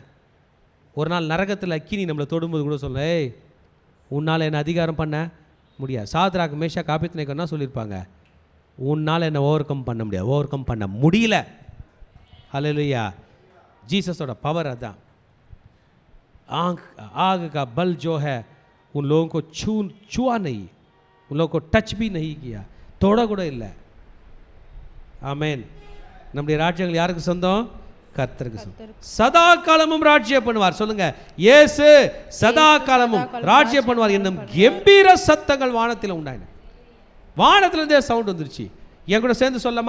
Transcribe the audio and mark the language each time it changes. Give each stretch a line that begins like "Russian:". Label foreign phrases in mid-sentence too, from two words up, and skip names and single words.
Tamil: ஒரு நாள் நரகத்தில் அக்கினி நம்மளை தொடும்போது கூட சொல்ல, உன்னால் என்னை அதிகாரம் பண்ண முடியாது. சாத்ராக் மேஷாக் ஆபேத்நேகோ என்ன சொல்லியிருப்பாங்க? உன்னால் என்னை
English: over come
Tamil: பண்ண முடியாது,
English: over come
Tamil: பண்ண முடியல. ஹல்லேலூயா. जीससோட பவர் அதான்.
Hindi: आग का बल जो है उन लोगों को छुआ नहीं, उन लोगों को टच भी नहीं किया, तोड़ा
Tamil: கூட இல்லை. ஆமென். நம்முடைய ராஜ்யங்கள் யாருக்கு சொந்தம்? கர்த்தருக்கு சொந்தம். சதா காலமும் ராஜ்யம் பண்ணுவார். சொல்லுங்க, இயேசு சதா காலமும் ராஜ்யம் பண்ணுவார் என்னும் கம்பீர சத்தங்கள் வானத்தில் உண்டாயின. வானத்திலிருந்தே சவுண்ட் வந்துருச்சு. என் கூட சேர்ந்து சொல்லாமா?